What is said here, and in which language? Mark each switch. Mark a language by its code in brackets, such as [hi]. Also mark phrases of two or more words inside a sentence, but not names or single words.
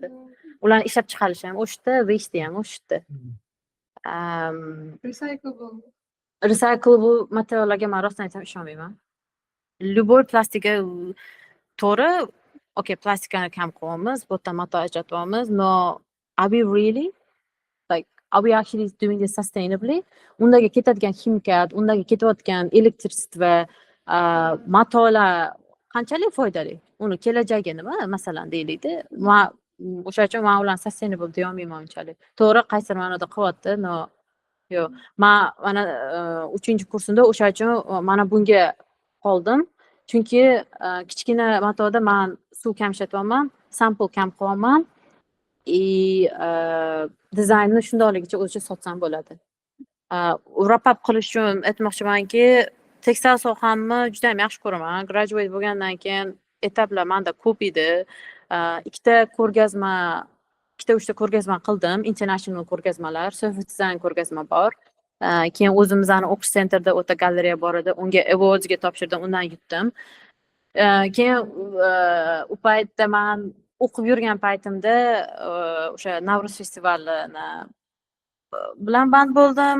[uz] Ularni ishlab chiqarish ham o'shda, waste ham o'shda. Recyclable materiallarga men rostdan aytsam ishonmayman. Любой plastika to'g'ri, okey, plastikani kam qilyapmiz, bu yerdan mato ajratyapmiz, но [en] are we really like are we actually doing this sustainably? [uz] Undagi ketadigan himikat, undagi ketayotgan elektrisitva va matolar qanchalik foydali? Uni kelajagi nima masalan deylikda. O'sha uchun men ularni sustainable deya olmayman unchalik. To'g'ri, qaysi ma'noda qilyapti, no yo'q. Men mana 3-kursimda o'sha uchun mana bunga qoldim. Chunki kichkina matoda men suv kam ishlatyapman, sample kam qilyapman. Dizaynni shundoqligicha o'zicha sotsam bo'ladi. [en] Wrap up [uz] qilish uchun aytmoqchimanki, tekstil sohamni juda ham yaxshi ko'raman. Graduate bo'lgandan keyin etaplar menda ko'p edi. Ikkita 3ta ko'rgazma qildim, international ko'rgazmalar, [en] surface design [uz] ko'rgazma bor. Keyin o'zimizni o'qish sentrda o'ta galereya bor edi, unga awardsga topshirdim, undan yutdim. Keyin u paytda men o'qib yurgan paytimda o'sha Navro'z festivalini bilan band bo'ldim.